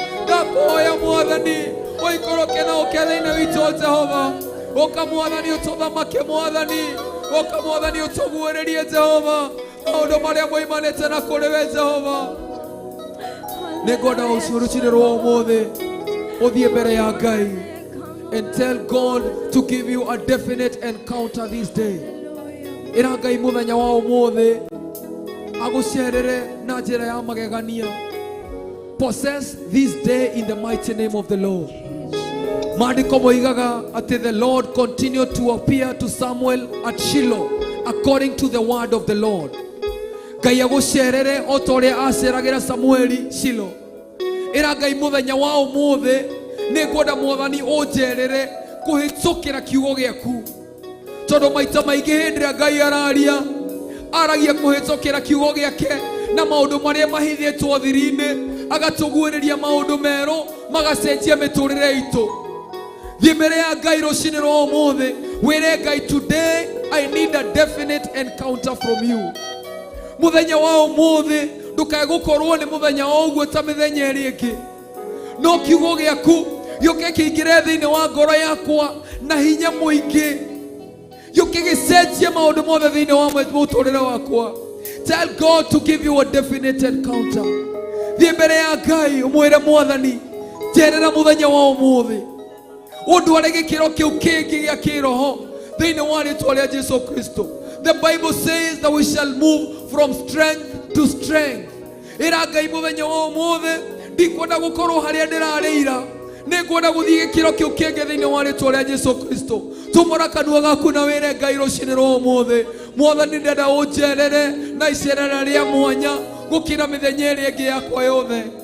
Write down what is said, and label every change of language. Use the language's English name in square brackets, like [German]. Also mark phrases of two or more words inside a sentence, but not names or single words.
[Kikuyu] Ndakũhoya, Mwathani, ũikũrũke na ũke thĩinĩ witũ, Jehova. Ũka, Mwathani, ũtũthamake, Mwathani. Ũka, Mwathani, ũtũguũrĩrie, Jehova. Maũndũ marĩa moimanĩte na kũrĩ we, Jehova. Nĩ ngwenda ũcio rũciinĩ rwa ũmũthĩ, ũthiĩ mbere ya Ngai [English] and tell God to give you a definite encounter this day. [Kikuyu] Ĩra Ngai mũthenya wa ũmũthĩ agũcerere na njĩra ya magegania. [English] Possess this day in the mighty name of the Lord. [Kikuyu] Maandĩko moigaga atĩ [English] the Lord continued to appear to Samuel at Shiloh according to the word of the Lord. [Kikuyu] Ngai agũcerere o ta ũrĩa aceragĩra Samueli Shiloh. Ĩra Ngai mũthenya wa ũmũthĩ, nĩ ngwenda Mwathani ũnjerere kũhĩtũkĩra kiugo gĩaku. Tondũ maita maingĩ hĩndĩ ĩrĩa Ngai araria, aragia kũhĩtũkĩra kiugo gĩake na maũndũ marĩa mahithĩtwo thiri-inĩ, agatũguũrĩria maũndũ merũ, magacenjia mĩtũrĩre itũ. Thiĩ mbere ya Ngai rũciinĩ rwa ũmũthĩ, wĩre Ngai, [English] "Today I need a definite encounter from you." [Kikuyu] Mũthenya wa ũmũthĩ ndũkae gũkorwo nĩ mũthenya o ũguo ta mĩthenya ĩrĩa ĩngĩ. No kiugo gĩaku gĩũke kĩingĩre thĩinĩ wa ngoro yakwa na hinya mũingĩ. Gĩũke gĩcenjie maũndũ mothe thĩinĩ wa mũtũrĩre wakwa. [English] Tell God to give you a definite encounter. [Kikuyu] Thiĩ mbere ya Ngai ũmwĩre, "Mwathani, njerera mũthenya wa ũmũthĩ. Ũndware gĩkĩro kĩu kĩngĩ gĩa kĩroho thĩinĩ wa rĩĩtwa rĩa Jesũ Kristo." [English] The Bible says that we shall move from strength to strength. [Kikuyu] Ĩra Ngai mũthenya wa ũmũthĩ, ndikwenda gũkorwo harĩa ndĩrarĩ ira. Nĩ ngwenda gũthiĩ gĩkĩro kĩu kĩngĩ thĩinĩ wa rĩĩtwa rĩa Jesũ Kristo. Tumũra kanua gaku na wĩre Ngai rũciinĩ rwa ũmũthĩ, "Mwathani, ndĩrenda ũnjerere na icerera rĩa mwanya gũkĩra mĩthenya ĩrĩa ĩngĩ yakwa yothe."